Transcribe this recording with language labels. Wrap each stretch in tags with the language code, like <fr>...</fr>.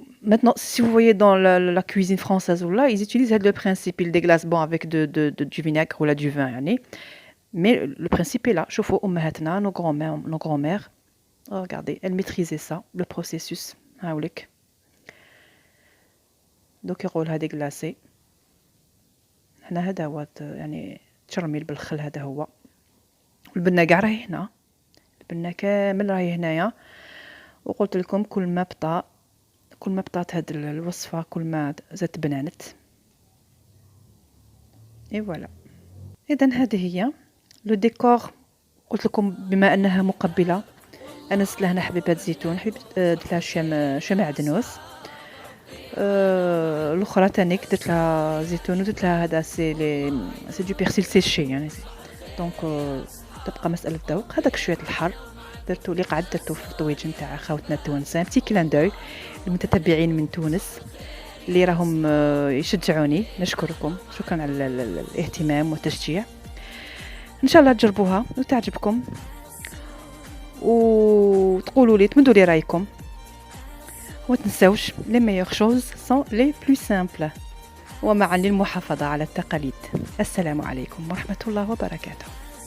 <fr>Maintenant, si vous voyez dans la cuisine française ou là, ils utilisent le principe, ils déglacent bon avec du vinaigre ou là du vin, yani. Mais le principe est là.</fr> <ar>شوفوا امهاتنا</ar> <fr>nos grands-mères, regardez, elles maîtrisaient ça, le processus.</fr> <ar>هاولك دوك يقولها ديغلاسي. هنا هذا هو يعني تشرميل بالخل، هذا هو. البنه كاع راهي هنا، البنه كامل راهي هنايا. وقلت لكم كل ما بطات هاد الوصفه كل ما زادت بنانت. اي فوالا. اذا هذه هي لو ديكور. قلت لكم بما انها مقبله انا زدت لها حبيبات زيتون، درت لها شويه معدنوس. الاخرى تانيك درت لها زيتون ودرت لها هذا سي دو بيرسيل سيشي يعني. دونك تبقى مساله ذوق. هذاك شويه الحر درتو اللي قعدت درتو في الطويج نتاع خاوتنا التوانسه. بتي كلان دوي المتتبعين من تونس اللي راهم يشجعوني، نشكركم، شكرا على الاهتمام والتشجيع. ان شاء الله تجربوها وتعجبكم وتقولوا لي تمدوا لي رايكم. وتنساوش</ar> <fr>les meilleures choses sont les plus simples.</fr> <ar>ومعا للمحافظة على التقاليد. السلام عليكم ورحمة الله وبركاته.</ar>